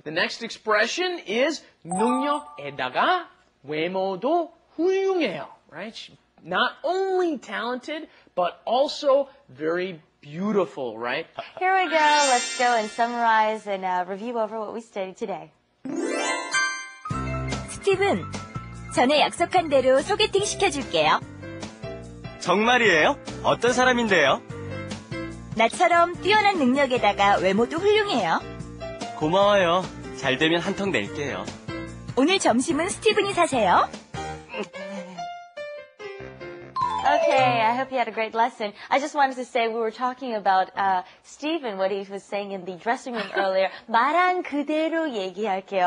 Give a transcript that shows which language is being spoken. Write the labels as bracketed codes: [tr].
[en] The next expression is [ko] 능력에다가 외모도 훌륭해요, [en] right? She's not only talented, but also very beautiful, right? Here we go. Let's go and summarize and review over what we studied today. [ko] 스티븐, 전에 약속한 대로 소개팅 시켜줄게요. 정말이에요? 어떤 사람인데요? 나처럼 뛰어난 능력에다가 외모도 훌륭해요. 고마워요. 잘 되면 한턱 낼게요. 오늘 점심은 스티븐이 사세요. [en] Okay, I hope you had a great lesson. I just wanted to say we were talking about Stephen, what he was saying in the dressing room earlier. [ko] 말한 그대로 얘기할게요.